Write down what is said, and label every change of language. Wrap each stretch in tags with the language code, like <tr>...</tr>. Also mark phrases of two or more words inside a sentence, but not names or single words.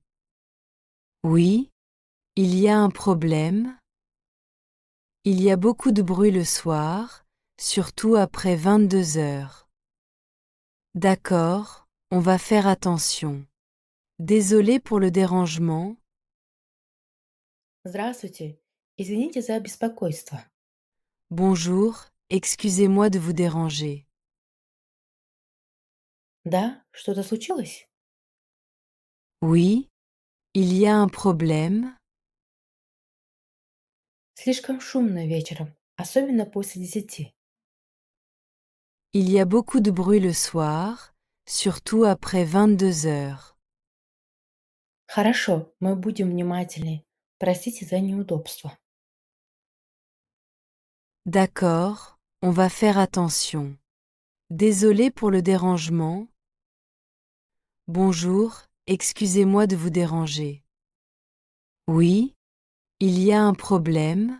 <fr>Oui, il y a un problème. Il y a beaucoup de bruit le soir, surtout après 22 heures. D'accord, on va faire attention. Désolé pour le dérangement.</fr> <ru>Здравствуйте. Извините за беспокойство.</ru> <fr>Bonjour, excusez-moi de vous déranger.</fr> <ru>Да, что-то случилось?</ru> <fr>Oui, il y a un problème.</fr> <ru>Слишком шумно вечером, особенно после 10.</ru> <fr>Il y a beaucoup de bruit le soir, surtout après 22 heures.</fr> <ru>Хорошо, мы будем внимательнее. Простите за неудобство.</ru> <fr>D'accord, on va faire attention. Désolé pour le dérangement. Bonjour, excusez-moi de vous déranger. Oui, il y a un problème.</fr>